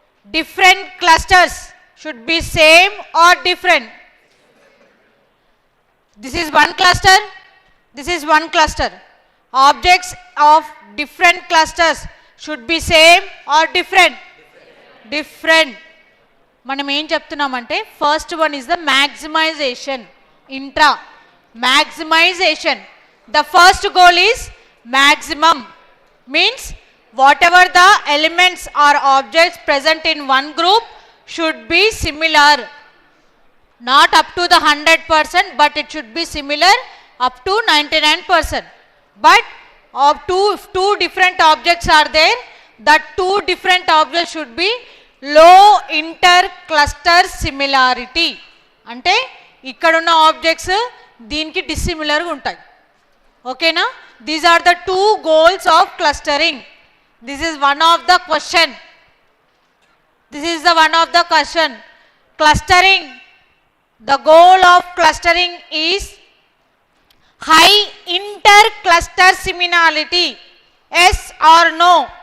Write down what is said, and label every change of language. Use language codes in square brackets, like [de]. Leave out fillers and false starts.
[en] Different clusters should be same or different. This is one cluster. This is one cluster. Objects of different clusters should be same or different? Different. [te] మనం ఏం చెప్తున్నామంటే [en] First one is the maximization. Intra maximization. The first goal is maximum, means whatever the elements or objects present in one group should be similar, not up to the 100%, but it should be similar up to 99%. But of two different objects are there, the two different objects should be low intercluster similarity. [te] అంటే ఇక్కడ ఉన్న objects దీనికి డిసిమిలర్గా ఉంటాయి. ఓకేనా? [en] These are the two goals of clustering. This is one of the question. This is the one of the question. Clustering, the goal of clustering is high intercluster similarity. Yes or no?